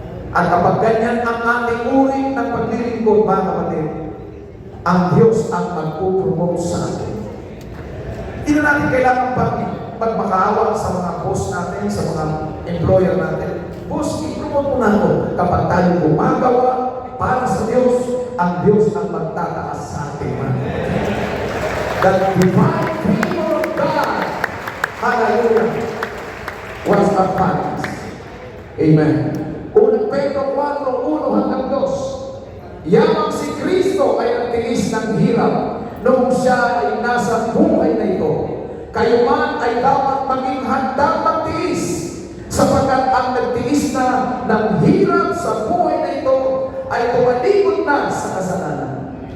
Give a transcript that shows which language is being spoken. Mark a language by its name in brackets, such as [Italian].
[Filipino] At kapag ganyan ang ating uri ng paglilingkod, mga kapatid, ang Diyos ang magpupromote sa atin. Hindi na natin kailangan magmakaawa sa mga boss natin, sa mga employer natin. Boss, i-promote mo na ako. Kapag tayo gumagawa para sa Diyos, ang Diyos ang magtataas sa atin. [English] The divine favor of God, hallelujah, was upon us. [Filipino] Amen. Unang Pedro 4:1 hanggang 2. Yamang si Kristo ay nagtiis ng hirap noong siya ay nasa buhay na ito. Kayo man ay dapat maging handang magtiis, sapagkat ang nagtiis na ng hirap sa buhay na ito ay tumalikod na sa kasalanan.